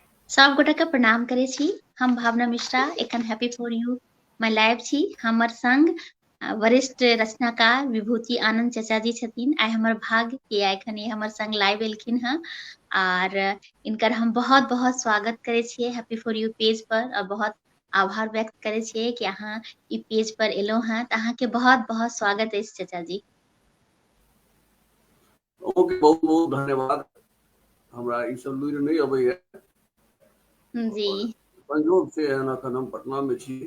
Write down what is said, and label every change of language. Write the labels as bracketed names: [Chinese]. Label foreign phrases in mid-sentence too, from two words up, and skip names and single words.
[Maithili] सब गोटे के प्रणाम करे छी। हम भावना मिश्रा एखन हैप्पी फॉर यू मैं लाइव छी। हमर संग वरिष्ठ रचनाकार विभूति आनंद चाचा जी छथिन। आइ हमर भाग्य कि एखन ये हमर संग लाइव एलखिन हैं और इनकर हम बहुत बहुत स्वागत करे छिए हैप्पी फॉर यू पेज पर और बहुत आभार व्यक्त करे छिए कि अहाँ ई पेज पर एलो हैं। त अहाँ के बहुत बहुत स्वागत है चाचा जी। ओके, बहुत बहुत धन्यवाद। हमरा ई सब लुरि नहीं अबैया जी संयोग से एखन हम पटना में छी।